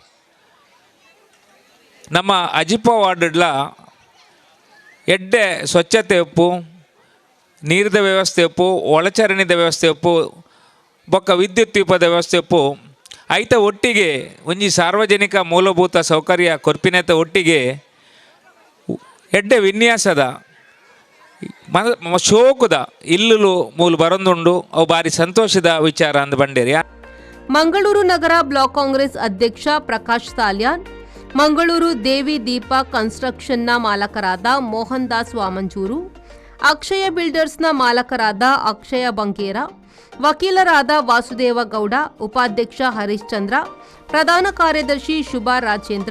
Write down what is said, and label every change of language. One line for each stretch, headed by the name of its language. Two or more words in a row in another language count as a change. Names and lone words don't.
Tulu: ನಮ್ಮ ಅಜಿಪ ವಾರ್ಡ್ಲ ಎಡ್ಡೆ ಸ್ವಚ್ಛತೆ ಉಪ್ಪು, ನೀರಿನ ವ್ಯವಸ್ಥೆ ಉಪ್ಪು, ಒಳಚರಂಡಿದ ವ್ಯವಸ್ಥೆ ಉಪ್ಪು, ಬೊಕ್ಕ ವಿದ್ಯುತ್ ದೀಪದ ವ್ಯವಸ್ಥೆ ಉಪ್ಪು ಐತ ಒಟ್ಟಿಗೆ ಒಂಜಿ ಸಾರ್ವಜನಿಕ ಮೂಲಭೂತ ಸೌಕರ್ಯ ಕೊರ್ಪಿನತ ಒಟ್ಟಿಗೆ ಎಡ್ಡೆ ವಿನ್ಯಾಸದ ಶೋಕುದ ಇಲ್ಲು ಮೂಲ ಬರೊಂದುಂಡು. ಅವು ಭಾರಿ ಸಂತೋಷದ ವಿಚಾರ ಅಂದ ಬಂಡೇರಿ. ಮಂಗಳೂರು ನಗರ ಬ್ಲಾಕ್ ಕಾಂಗ್ರೆಸ್ ಅಧ್ಯಕ್ಷ ಪ್ರಕಾಶ್ ತಾಲ್ಯಾನ್, ಮಂಗಳೂರು ದೇವಿ ದೀಪ ಕನ್ಸ್ಟ್ರಕ್ಷನ್ನ ಮಾಲಕರಾದ ಮೋಹನ್ ದಾಸ್ ವಾಮಂಜೂರು, ಅಕ್ಷಯ ಬಿಲ್ಡರ್ಸ್ನ ಮಾಲಕರಾದ ಅಕ್ಷಯ ಬಂಗೇರ, ವಕೀಲರಾದ ವಾಸುದೇವ ಗೌಡ, ಉಪಾಧ್ಯಕ್ಷ ಹರೀಶ್ ಚಂದ್ರ, ಪ್ರಧಾನ ಕಾರ್ಯದರ್ಶಿ ಶುಭಾ ರಾಜೇಂದ್ರ,